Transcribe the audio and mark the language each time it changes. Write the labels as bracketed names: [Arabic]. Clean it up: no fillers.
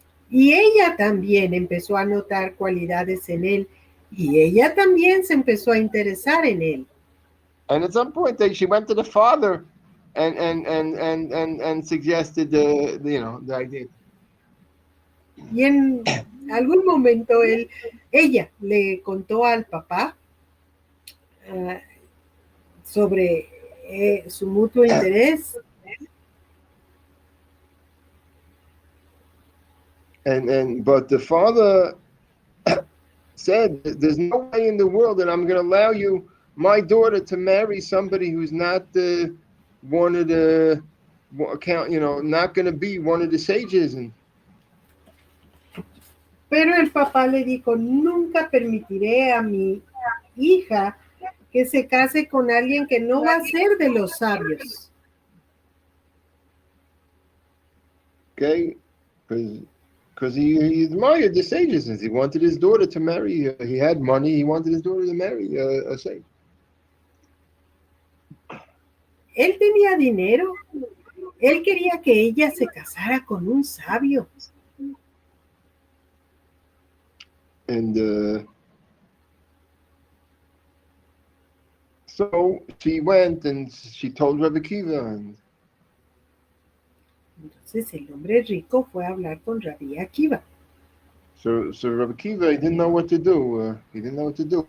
[Spanish] Y ella también empezó a notar cualidades en él, y ella también se empezó a interesar en él. [English] And at some point, she went to the father and suggested the idea. [Spanish] Y en algún momento ella le contó al papá sobre su mutuo interés. [English] But the father said, "There's no way in the world that I'm going to allow my daughter to marry somebody who's not one of the not going to be one of the sages." And [Spanish] Pero el papá le dijo, nunca permitiré a mi hija que se case con alguien que no va a ser de los sabios. [English] Okay, because he admired the sages, and he wanted his daughter to marry. He had money. He wanted his daughter to marry a sage. [Spanish] Él tenía dinero. Él quería que ella se casara con un sabio. [English] And so she went and she told Rebbe Kiva, and [Spanish] Entonces el hombre rico fue a hablar con Rabbi Akiva. [English] So Rabbi Akiva, he didn't know what to do. He didn't know what to do.